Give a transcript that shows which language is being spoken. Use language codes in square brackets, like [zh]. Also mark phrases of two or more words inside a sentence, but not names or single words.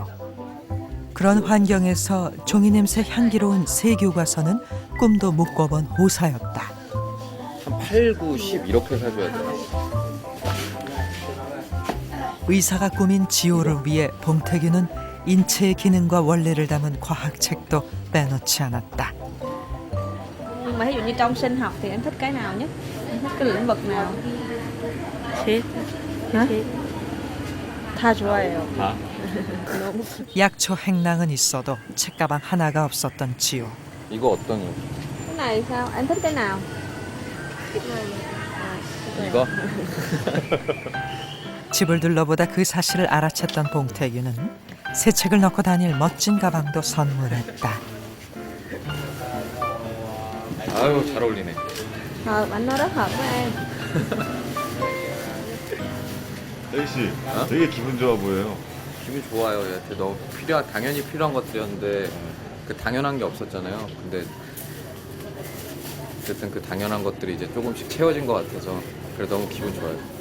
[ko] 그런 환경에서 종이 냄새 향기로운 새 교과서는 꿈도 못 꿔본 호사였다. 8, 9, 10 이렇게 사줘야 돼요. 의사가 꾸민 지호를 위해 봉태규는 인체의 기능과 원리를 담은 과학책도 빼놓지 않았다. [vi] mà ví dụ như trong sinh học thì anh thích cái nào nhất? Anh thích cái lĩnh vực nào? [ko] 셋. [vi] hả? [ko] 셋. 다 좋아해요. 다? 너무 약초 행랑은 있어도 책가방 하나가 없었던 지호. 이거 어떤 [vi] cái này sao? Anh thích cái nào? [ko] 이거? 집을 둘러보다 그 사실을 알아챘던 봉태규는 새 책을 넣고 다닐 멋진 가방도 선물했다. 아유 잘 어울리네. [vi] Hợp, anh nói rất hợp với em. [ko] 혜희 씨, 되게 기분 좋아 보여요. 기분 좋아요. 얘한테 너무 당연히 필요한 것들이었는데 그 당연한 게 없었잖아요. 근데 어쨌든 그 당연한 것들이 이제 조금씩 채워진 것 같아서 그래 너무 기분 좋아요.